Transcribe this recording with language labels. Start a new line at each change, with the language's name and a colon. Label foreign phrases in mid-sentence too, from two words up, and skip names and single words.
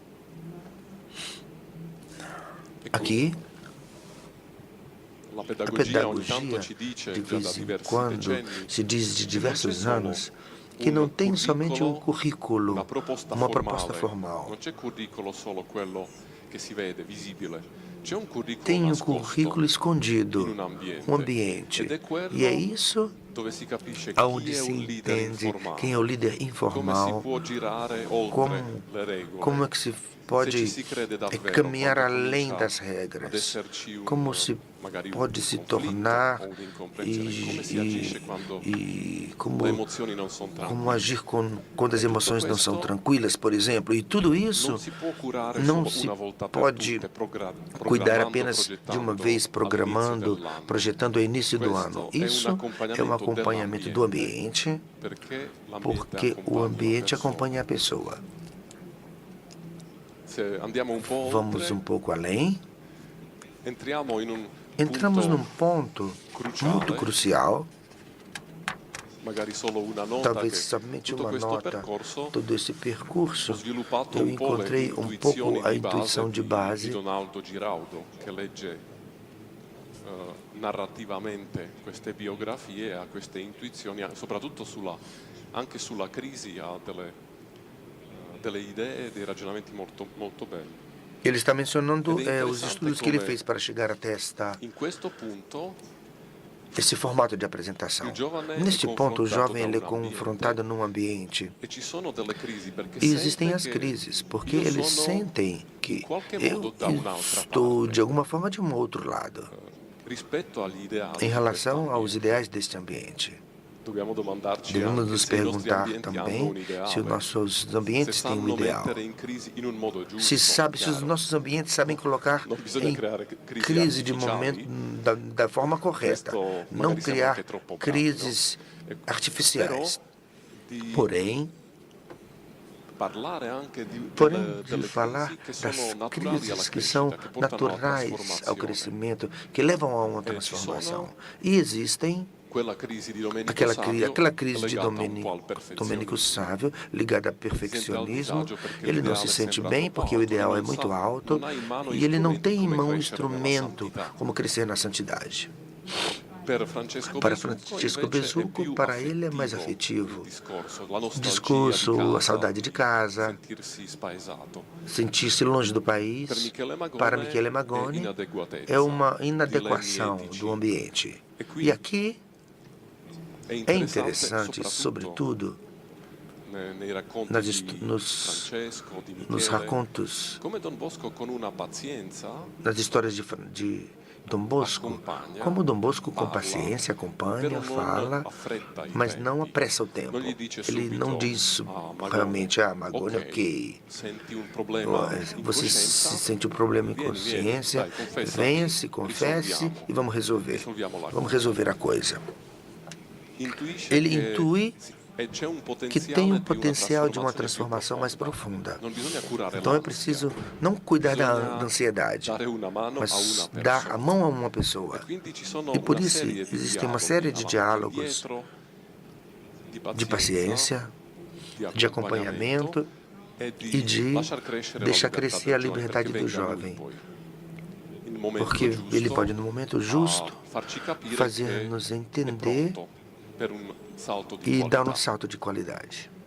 Portuguese: Aqui, a pedagogia, de vez em quando, se diz de diversos anos, que não tem somente um currículo, uma proposta formal. Tem um currículo escondido, um ambiente. E é isso
Italian: dove si capisce
Portuguese: onde
Italian: chi è
Portuguese: se
Italian: un leader
Portuguese: entende quem é o líder
Italian: come si
Portuguese: informal,
Italian: può girare oltre le regole,
Portuguese: como é que se
Italian: se ci
Portuguese: pode
Italian: si crede davvero
Portuguese: caminhar
Italian: quando
Portuguese: além
Italian: comincia
Portuguese: das
Italian: ad
Portuguese: regras,
Italian: esserci
Portuguese: como se
Italian: magari
Portuguese: pode
Italian: un
Portuguese: se
Italian: conflitto
Portuguese: tornar
Italian: o un'incomprensione, come si agisce quando
Portuguese: e
Italian: le
Portuguese: como,
Italian: emozioni non sono
Portuguese: como
Italian: tranquille.
Portuguese: agir quando as
Italian: E tutto
Portuguese: emoções não são
Italian: questo
Portuguese: tranquilas, por exemplo. E tudo
Italian: non
Portuguese: isso
Italian: si può curare
Portuguese: não
Italian: solo
Portuguese: se
Italian: una volta per
Portuguese: pode
Italian: tutte,
Portuguese: cuidar
Italian: programmando,
Portuguese: apenas de uma
Italian: progettando
Portuguese: vez,
Italian: all'inizio
Portuguese: programando,
Italian: dell'anno.
Portuguese: projetando ao início do ano.
Italian: Questo è un
Portuguese: Isso é um acompanhamento do ambiente,
Italian: perché l'ambiente
Portuguese: porque o
Italian: accompagna la
Portuguese: ambiente
Italian: persona.
Portuguese: acompanha a pessoa.
Italian: Se andiamo un po'
Portuguese: Vamos
Italian: oltre,
Portuguese: um pouco além.
Italian: entriamo in un
Portuguese: Entramos num
Italian: punto
Portuguese: ponto
Italian: cruciale,
Portuguese: muito crucial,
Italian: magari solo una nota,
Portuguese: talvez
Italian: che
Portuguese: somente
Italian: tutto
Portuguese: uma
Italian: questo
Portuguese: nota.
Italian: percorso
Portuguese: Todo esse percurso,
Italian: ho sviluppato
Portuguese: eu
Italian: un po' le
Portuguese: encontrei um
Italian: intuizioni
Portuguese: pouco a
Italian: di base
Portuguese: intuição de
Italian: di
Portuguese: base
Italian: Donaldo Giraudo, che legge narrativamente queste biografie e ha queste intuizioni, soprattutto anche sulla crisi, ha delle idee e dei ragionamenti molto, molto belli.
Portuguese: Ele está mencionando
Italian: Ed è
Portuguese: os estudos que ele
Italian: come
Portuguese: fez para chegar até
Italian: in questo punto
Portuguese: esse formato de apresentação.
Italian: il giovane
Portuguese: Neste
Italian: è
Portuguese: ponto, o
Italian: confrontato
Portuguese: jovem
Italian: da
Portuguese: ele é
Italian: un ambiente
Portuguese: confrontado num ambiente.
Italian: e ci sono delle crisi perché
Portuguese: E existem
Italian: sente
Portuguese: as
Italian: che
Portuguese: crises, porque
Italian: io
Portuguese: eles
Italian: sono
Portuguese: sentem
Italian: in
Portuguese: que
Italian: qualche
Portuguese: eu
Italian: modo da un'altra
Portuguese: estou,
Italian: parte
Portuguese: de alguma forma, de um outro lado,
Italian: rispetto agli ideali
Portuguese: em
Italian: di
Portuguese: relação
Italian: questo
Portuguese: aos
Italian: ambiente.
Portuguese: ideais deste ambiente.
Italian: Dobbiamo domandarci
Portuguese: Devemos
Italian: anche
Portuguese: nos
Italian: se i nostri
Portuguese: perguntar
Italian: ambienti hanno
Portuguese: também
Italian: un ideale,
Portuguese: se os nossos
Italian: se
Portuguese: ambientes têm um
Italian: sanno
Portuguese: ideal.
Italian: mettere in crisi in un modo giusto,
Portuguese: Se sabe, se os
Italian: chiaro.
Portuguese: nossos ambientes sabem colocar
Italian: Non bisogna
Portuguese: em
Italian: creare crisi
Portuguese: crise de momento
Italian: artificiali,
Portuguese: da forma correta,
Italian: questo
Portuguese: não
Italian: magari siamo
Portuguese: criar
Italian: anche troppo bravi,
Portuguese: crises
Italian: no? Però
Portuguese: artificiais.
Italian: di
Portuguese: Porém,
Italian: parlare anche di delle
Portuguese: falar
Italian: crisi che sono
Portuguese: das
Italian: naturali alla
Portuguese: crises que
Italian: crescita,
Portuguese: são
Italian: che portano alla
Portuguese: naturais ao
Italian: trasformazione.
Portuguese: crescimento, que levam a uma
Italian: ci
Portuguese: transformação.
Italian: sono
Portuguese: E existem
Italian: Quella crisi di Domenico
Portuguese: aquela
Italian: Savio
Portuguese: crise de
Italian: legata un po' al
Portuguese: Domenico
Italian: perfezionismo.
Portuguese: Savio, ligada ao
Italian: Si sente al
Portuguese: perfeccionismo.
Italian: disagio perché
Portuguese: Ele não se
Italian: l'ideale
Portuguese: sente
Italian: sembra
Portuguese: bem
Italian: troppo
Portuguese: porque o
Italian: alto,
Portuguese: ideal
Italian: lui
Portuguese: é
Italian: non
Portuguese: muito
Italian: sa,
Portuguese: alto
Italian: non ha in mano
Portuguese: e ele não
Italian: strumenti
Portuguese: tem em
Italian: come
Portuguese: mão um
Italian: crescere nella
Portuguese: instrumento
Italian: santità.
Portuguese: como crescer na santidade.
Italian: Per Francesco
Portuguese: Para
Italian: Besucco,
Portuguese: Francisco
Italian: invece, è
Portuguese: Besucco,
Italian: più
Portuguese: para ele é mais
Italian: affettivo
Portuguese: afetivo.
Italian: il discorso, la
Portuguese: O
Italian: nostalgia
Portuguese: discurso,
Italian: di
Portuguese: a
Italian: casa,
Portuguese: saudade de casa,
Italian: sentirsi spaesato.
Portuguese: sentir-se longe do
Italian: Per
Portuguese: país,
Italian: Michele
Portuguese: para
Italian: Magone
Portuguese: Michele
Italian: è
Portuguese: Magone,
Italian: inadeguatezza,
Portuguese: é uma
Italian: dilemmi
Portuguese: inadequação
Italian: etici.
Portuguese: do ambiente.
Italian: E qui
Portuguese: E aqui
Italian: è
Portuguese: é
Italian: interessante,
Portuguese: interessante, sobretudo,
Italian: nei racconti
Portuguese: nas
Italian: di Francesco, di
Portuguese: nos
Italian: Michele,
Portuguese: racontos,
Italian: come Don Bosco con una pazienza
Portuguese: nas histórias de Dom Bosco,
Italian: accompagna,
Portuguese: como Dom Bosco com
Italian: parla,
Portuguese: paciência acompanha,
Italian: però non
Portuguese: fala,
Italian: affretta i
Portuguese: mas
Italian: tempi.
Portuguese: não apressa o tempo.
Italian: Non gli dice
Portuguese: Ele
Italian: subito,
Portuguese: não diz
Italian: Magone,
Portuguese: realmente, Magone, ok.
Italian: senti un problema in
Portuguese: Você
Italian: coscienza,
Portuguese: se sente um problema em
Italian: vieni,
Portuguese: consciência,
Italian: dai, confessati,
Portuguese: venha, se confesse
Italian: risolviamo.
Portuguese: e vamos resolver.
Italian: Risolviamo la
Portuguese: Vamos
Italian: cosa.
Portuguese: resolver a coisa.
Italian: Intuisce
Portuguese: Ele
Italian: che
Portuguese: intui
Italian: c'è un
Portuguese: que tem um
Italian: potenziale
Portuguese: potencial de uma transformação mais profunda.
Italian: Non bisogna curare
Portuguese: Então é
Italian: l'ansia,
Portuguese: preciso não cuidar da
Italian: bisogna
Portuguese: ansiedade,
Italian: dare una mano a
Portuguese: mas
Italian: una
Portuguese: dar a
Italian: persona.
Portuguese: mão a uma pessoa.
Italian: E quindi ci sono
Portuguese: E por
Italian: una
Portuguese: isso
Italian: serie di
Portuguese: existe uma
Italian: dialoghi
Portuguese: série de
Italian: avanti e
Portuguese: diálogos
Italian: indietro,
Portuguese: de paciência, de acompanhamento e e de deixar crescer a liberdade liberdade do jovem. Porque Porque ele pode, no momento justo, fazer-nos fazer-nos entender e dar um salto de qualidade.